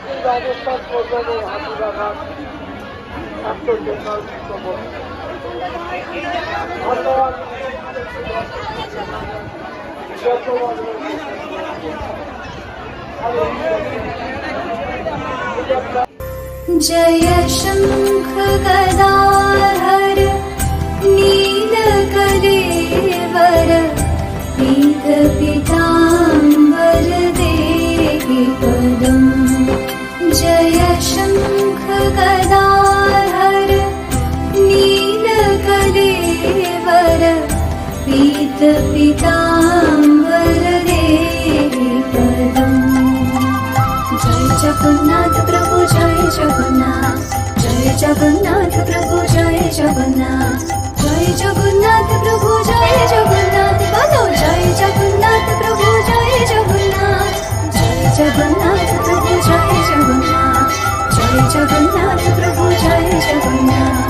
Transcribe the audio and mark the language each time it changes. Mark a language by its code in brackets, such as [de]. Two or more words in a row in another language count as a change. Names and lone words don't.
[bn] রাজস্থান প্রোগ্রামে হাতিবাগান ধন্যবাদ। [sa] जय शंख गदाधर नीलकलेवर पीत पीताम्बर देहि पदम्। जय शंख गदाधर नीलकलेवर पीत पीताम्बर देहि पदम्। [hi] जय जगन्नाथ प्रभु जय जगन्नाथ, जय जगन्नाथ प्रभु जय जगन्नाथ, जय जगन्नाथ प्रभु जय जगन्नाथ, बोलो जय जगन्नाथ प्रभु जय जगन्नाथ, जय जगन्नाथ प्रभु जय जगन्नाथ, जय जगन्नाथ प्रभु जय जगन्नाथ।